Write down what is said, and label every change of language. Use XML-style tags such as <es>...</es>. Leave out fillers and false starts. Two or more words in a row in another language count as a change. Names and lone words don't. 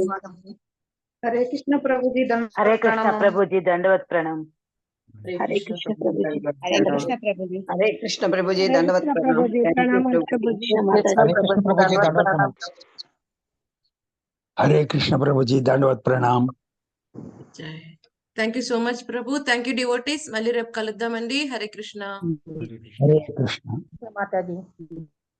<hi>हरे कृष्ण प्रभु जी दंडवत हरे कृष्ण प्रणाम। प्रभु जी दंडवत प्रणाम। हरे कृष्ण प्रभु जी। हरे कृष्ण प्रभु जी। हरे कृष्ण प्रभु जी दंडवत कृष्ण प्रणाम। प्रभु जी प्रणाम प्रभु जी। माता हरे कृष्ण प्रभु जी दंडवत प्रणाम। हरे कृष्ण प्रभु जी दंडवत प्रणाम।</hi> <en>Thank you so much Prabhu. Thank you devotees.</en> <te>మళ్ళీ రేపు కలుద్దామండి. హరే కృష్ణ. హరే కృష్ణ.</te> <hi>हरे कृष्ण। माता जी।</hi>